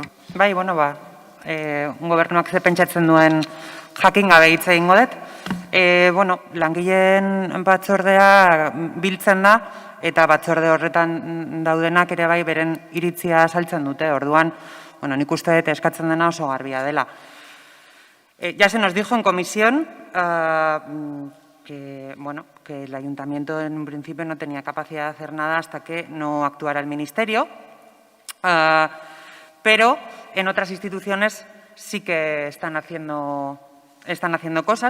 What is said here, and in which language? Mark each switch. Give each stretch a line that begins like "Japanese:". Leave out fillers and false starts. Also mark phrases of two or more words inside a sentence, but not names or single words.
Basque: Bai, gobernuak ze pentsatzen duen jakin gabe hitz egingo dut. Langileen batzordea biltzen da, eta batzorde horretan daudenak ere bai beren iritzia azaltzen dute. Orduan, nik uste dut eskatzen dena oso garbia dela.
Spanish: Ya se nos dijo en comisión que el ayuntamiento en un principio no tenía capacidad de hacer nada hasta que no actuara el ministerio, pero en otras instituciones sí que están haciendo cosas.